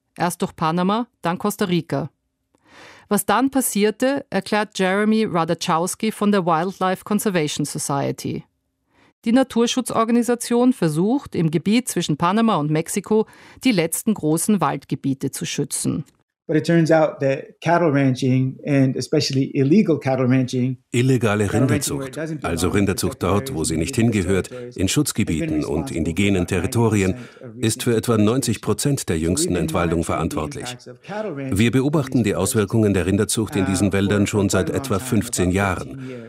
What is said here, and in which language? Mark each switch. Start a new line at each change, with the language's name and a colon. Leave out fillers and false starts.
German: erst durch Panama, dann Costa Rica. Was dann passierte, erklärt Jeremy Radachowski von der Wildlife Conservation Society. Die Naturschutzorganisation versucht, im Gebiet zwischen Panama und Mexiko die letzten großen Waldgebiete zu schützen.
English: But it turns out that cattle ranching and especially illegal cattle ranching,
German: illegale Rinderzucht, also Rinderzucht dort, wo sie nicht hingehört, in Schutzgebieten und indigenen Territorien, ist für etwa 90% der jüngsten Entwaldung verantwortlich. Wir beobachten die Auswirkungen der Rinderzucht in diesen Wäldern schon seit etwa 15 Jahren.